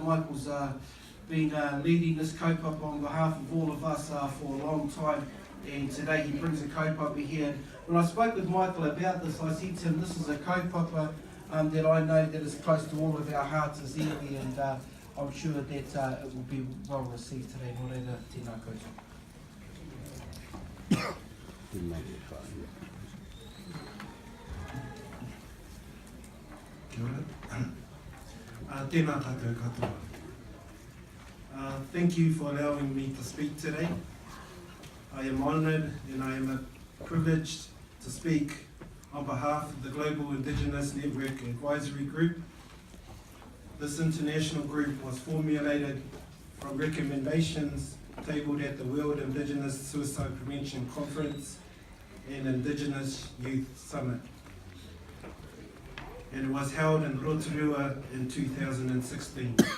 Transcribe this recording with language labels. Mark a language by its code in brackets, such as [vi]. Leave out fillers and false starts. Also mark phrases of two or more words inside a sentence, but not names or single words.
[en] Michael's been leading this kaupapa on behalf of all of us for a long time, and today he brings a kaupapa here. When I spoke with Michael about this, I said to him, this is a kaupapa that I know that is close to all of our hearts as iwi, and I'm sure that it will be well received today. [mi] Morena, tēnā koutou. Kia ora. Tēnā tātou katoa. [en] Thank you for allowing me to speak today. I am honoured and I am privileged to speak on behalf of the Global Indigenous Network Advisory Group. This international group was formulated from recommendations tabled at the World Indigenous Suicide Prevention Conference and Indigenous Youth Summit, and it was held in Rotorua in 2016.